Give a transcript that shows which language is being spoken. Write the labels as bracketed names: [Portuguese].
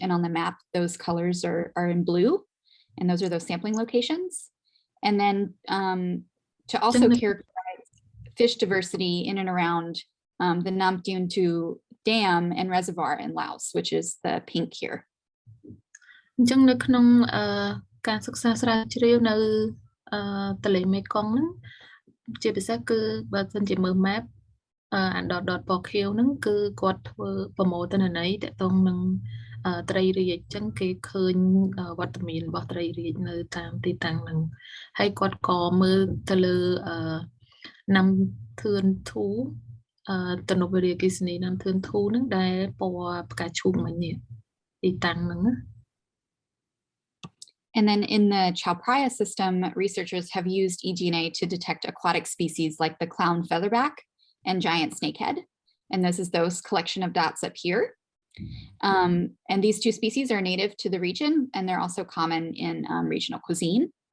[English] And on the map, those colors are in blue. And those are those sampling locations. And then to also characterize fish diversity in and around the Nam Dune 2 Dam and reservoir in Laos, which is the pink here. [Khmer] អញ្ចឹងនៅក្នុងការសិក្សាស្រាវជ្រាវនៅទន្លេមេគង្គហ្នឹងជាពិសេសគឺបើសិនជាមើល map អានដតពណ៌ខៀវហ្នឹងគឺគាត់ធ្វើប្រមូលទិន្នន័យទាក់ទងនឹងត្រីរាជអញ្ចឹងគេឃើញវត្តមានរបស់ត្រីរាជនៅតាមទីតាំងហ្នឹងហើយគាត់ក៏មើលទៅលើណាំធឿនធូតំណវិរិយអគ្គិសនីណាំធឿនធូហ្នឹងដែលពណ៌ផ្កាឈូកមិញនេះទីតាំងហ្នឹងណា [English] And then in the Chao Phraya system, researchers have used eDNA to detect aquatic species like the clown featherback and giant snakehead. And this is those collection of dots up here. And these two species are native to the region, and they're also common in regional cuisine.